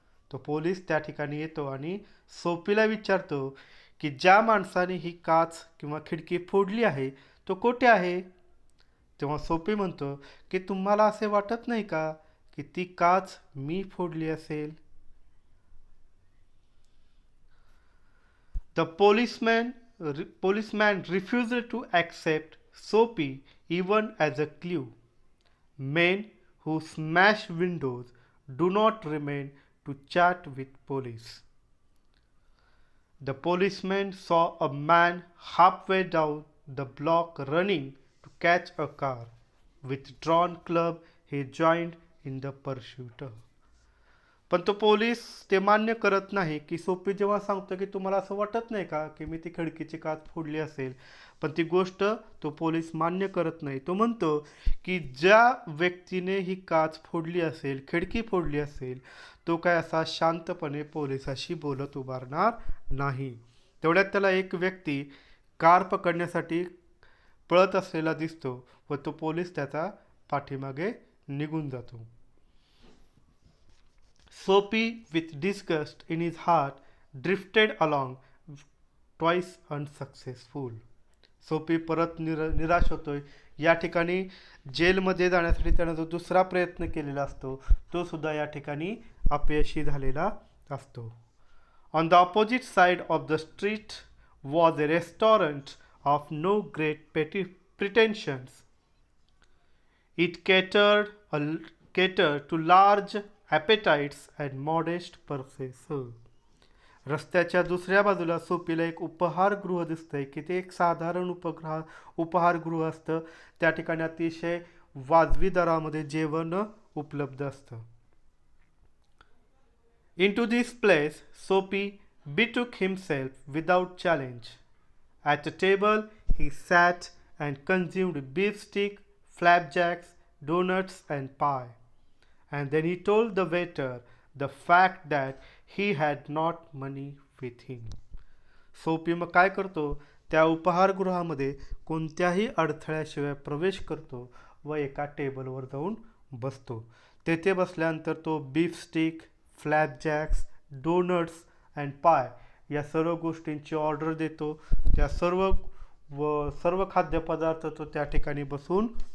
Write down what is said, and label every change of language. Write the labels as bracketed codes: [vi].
[mr] तो पोलीस त्या ठिकाणी येतो आणि सोपीला विचारतो की ज्या माणसाने ही काच किंवा खिडकी फोडली आहे तो कोठे आहे. तेव्हा सोपी म्हणतो की तुम्हाला असे वाटत नाही का की ती काच मी फोडली असेल. [en] The policeman refused to accept Soapy even as a clue. Men who smash windows do not remain to chat with police. The policeman saw a man halfway down the block running to catch a car. With drawn club, he joined in the pursuit. [mr] पण तो police ते मान्य करत नाही की सोपी जेव्हा सांगतो की तुम्हाला असं वाटत नाही का की मी ती खिडकीची काच फोडली असेल, पण ती गोष्ट तो पोलीस मान्य करत नाही. तो म्हणतो की ज्या व्यक्तीने ही काच फोडली असेल, खिडकी फोडली असेल, तो काय असा शांतपणे पोलिसाशी बोलत उभारणार नाही. तेवढ्यात त्याला एक व्यक्ती कार पकडण्यासाठी पळत असलेला दिसतो व तो पोलीस त्याचा पाठीमागे निघून जातो. [en] Soapy, with disgust in his heart, drifted along, twice unsuccessful. [mr] सोपी परत निराश होतोय. या ठिकाणी जेलमध्ये जाण्यासाठी त्यानं जो दुसरा प्रयत्न केलेला असतो तो सुद्धा या ठिकाणी अपयशी झालेला असतो. [en] On the opposite side of the street was a restaurant of no great pretensions. It catered to large appetites and modest purses. [mr] रस्त्याच्या दुसऱ्या बाजूला सोपीला एक उपहारगृह दिसतंय की ते एक साधारण उपहारगृह असतं. त्या ठिकाणी अतिशय वाजवी दरामध्ये जेवण उपलब्ध असतं. [en] Into this place Soapy betook himself without challenge. At a table he sat and consumed beef steak, flapjacks, donuts and pie. And then he told the waiter the fact that he had not money with him. [mr] सोपी मग काय करतो, त्या उपहारगृहामध्ये कोणत्याही अडथळ्याशिवाय प्रवेश करतो व एका टेबलवर जाऊन बसतो. तेथे बसल्यानंतर तो बीफ स्टिक, फ्लॅपजॅक्स, डोनट्स अँड पाय या सर्व गोष्टींची ऑर्डर देतो. त्या सर्व खाद्यपदार्थ तो त्या ठिकाणी बसून